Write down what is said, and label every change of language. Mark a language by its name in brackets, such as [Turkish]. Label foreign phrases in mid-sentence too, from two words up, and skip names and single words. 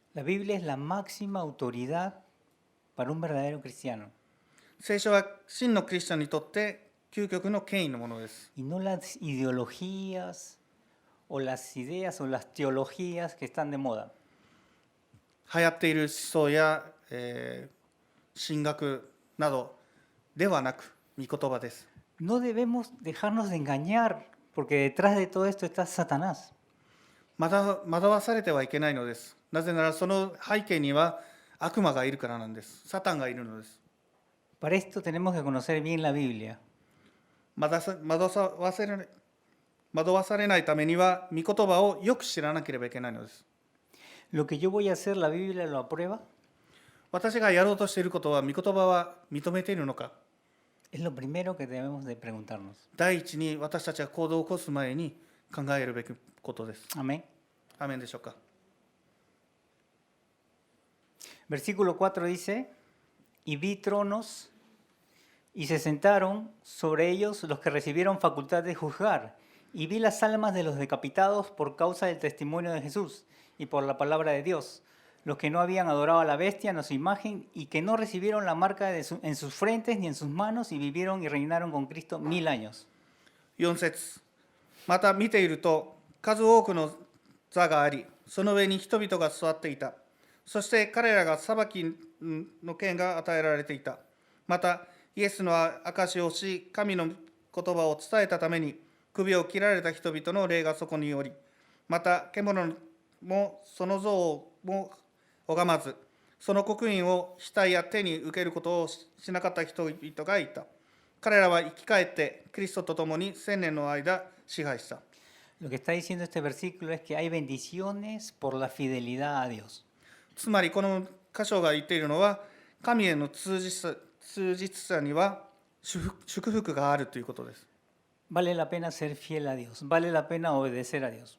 [Spanish] La Biblia es la máxima autoridad para un verdadero cristiano [Japanese] 聖書は真のクリスチャンにとって究極の権威のものです。 [Spanish] y no las ideologías o las ideas o las teologías que están de moda. [Japanese] 流行っている思想や、神学などではなく、御言葉です。 [Spanish] No debemos dejarnos de engañar porque detrás de todo esto está Satanás. [Japanese] 惑わされてはいけないのです。なぜならその背景には悪魔がいるからなんです。サタンがいるのです。 [Spanish] Para esto tenemos que conocer bien la Biblia. [Japanese] 惑わされないためには、御言葉をよく知らなければいけないのです。 [Spanish] Lo que yo voy a hacer, la Biblia lo aprueba. [Japanese] 私がやろうとしていることは、御言葉は認めているのか。 [Spanish] Es lo primero que debemos de preguntarnos. [Japanese] 第一に私たちが行動を起こす前に考えるべきことです。 [Spanish] Amén. [Japanese] アーメンでしょうか。 [Spanish] Versículo 4 dice, y vi tronos y se sentaron sobre ellos los que recibieron facultad de juzgar, y vi las almas de los decapitados por causa del testimonio de Jesús y por la palabra de Dios, los que no habían adorado a la bestia ni a su imagen y que no recibieron la marca en sus frentes ni en sus manos y vivieron y reinaron con Cristo 1000 años. [Japanese] 4 節。また見ていると、数多くの座があり、その上に人々が座っていた。そして彼らが裁きの権が与えられていた。またイエスの証しをし、神の言葉を伝えたために首を切られた人々の霊がそこにおり、また獣もその像も拝まず、その刻印を額や手に受けることをしなかった人々がいた。彼らは生き返ってキリストと共に1000年の間支配した。 [Spanish] Lo que está diciendo este versículo es que hay bendiciones por la fidelidad a Dios. [Japanese] つまりこの箇所が言っているのは、神への忠実さには祝福があるということです。 [Spanish] Vale la pena ser fiel a Dios, vale la pena obedecer a Dios.